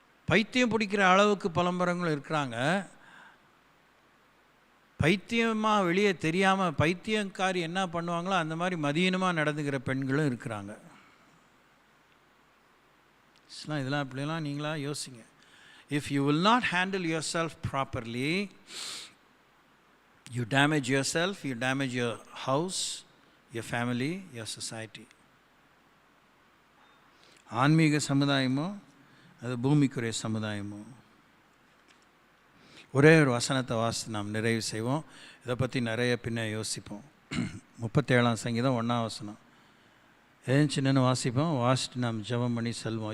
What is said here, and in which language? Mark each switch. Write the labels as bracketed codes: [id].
[ta] பைத்தியம் பிடிக்கிற அளவுக்கு பலம்பரங்களும் இருக்கிறாங்க. பைத்தியமாக வெளியே தெரியாமல் பைத்தியக்காரி என்ன பண்ணுவாங்களோ அந்த மாதிரி மதியனமாக நடந்துக்கிற பெண்களும் இருக்கிறாங்க. இதெல்லாம் இப்படிலாம் நீங்களா யோசிங்க. [en] If you will not handle yourself properly, you damage yourself, you damage your house, your family, your society. [ta] ஆன்மீக சமுதாயமோ அது பூமிக்குரிய சமுதாயமோ. ஒரே ஒரு வசனத்தை வாசித்து நாம் நிறைவு செய்வோம். இதை பற்றி நிறைய பின்ன யோசிப்போம். 37ஆம் சங்கீதம் 1ஆம் வசனம். சின்னன்னு வாசிப்போம், வாசிட்டு நாம் ஜெபம் பண்ணி செல்வோம்.